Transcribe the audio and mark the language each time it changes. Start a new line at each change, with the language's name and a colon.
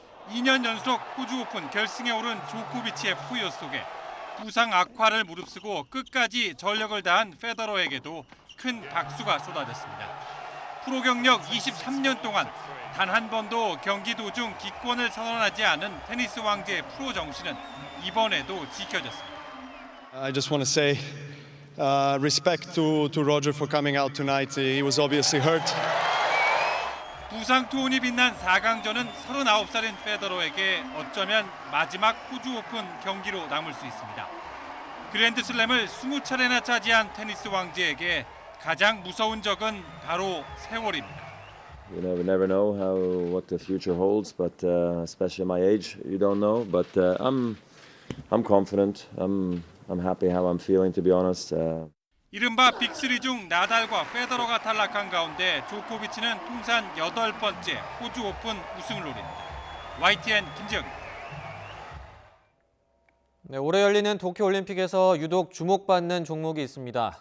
Korean: 2년 연속 호주 오픈 결승에 오른 조코비치의 포효 속에 부상 악화를 무릅쓰고 끝까지 전력을 다한 페더러에게도 큰 박수가 쏟아졌습니다. 프로 경력 23년 동안 단 한 번도 경기 도중 기권을 선언하지 않은 테니스 왕제의 프로 정신은 이번에도 지켜졌습니다.
English: I just want to say respect to Roger for coming out tonight. He was obviously hurt.
Korean: 부상 투혼이 빛난 4강전은 39살인 페더러에게 어쩌면 마지막 호주 오픈 경기로 남을 수 있습니다. 그랜드슬램을 20차례나 차지한 테니스 왕제에게 가장 무서운 적은 바로 세월입니다.
English: You never know what the future holds, but especially my age, you don't know. But I'm confident. I'm happy how I'm feeling, to be honest.
Korean: 이른바 빅3 중 나달과 페더러가 탈락한 가운데 조코비치는 통산 8번째 호주 오픈 우승을 노립니다. YTN 김지영입니다. 네, 올해 열리는 도쿄올림픽에서 유독 주목받는 종목이 있습니다.